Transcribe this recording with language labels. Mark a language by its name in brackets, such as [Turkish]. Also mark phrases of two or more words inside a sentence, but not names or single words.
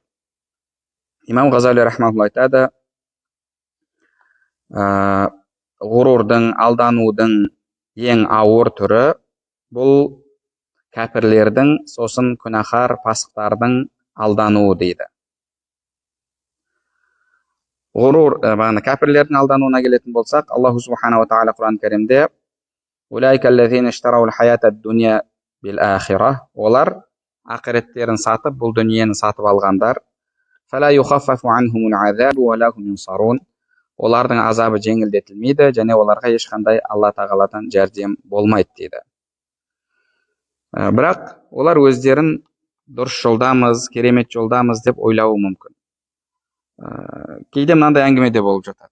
[Kazakh] Имам Ғазали рахматулла айтады, ғурурдың, алданудың ең ауыр түрі бұл кәпірлердің, сосын күнәһар пасықтардың алдануы дейді. Ғурур, кәпірлердің алдануына келетін болсақ, [Arabic] الله سبحانه [Kazakh] тағала Құран кәрімде [Arabic] «أولئك الذين اشتروا الحياة الدنيا بالآخرة». [Kazakh] Олар ақиреттерін сатып, бұл дүниені сатып алғандар. [Arabic] «فلا يخفف عنهم العذاب ولا هم ينصرون». [Kazakh] Олардың азабы жеңілдетілмейді, және оларға ешқандай Алла тағаладан жәрдем болмайды дейді. Бірақ олар өздерін дұрыс жолдамыз, керемет жолдамыз деп ойлауы мүмкін. Кейде мынандай әңгіме де болып жатады.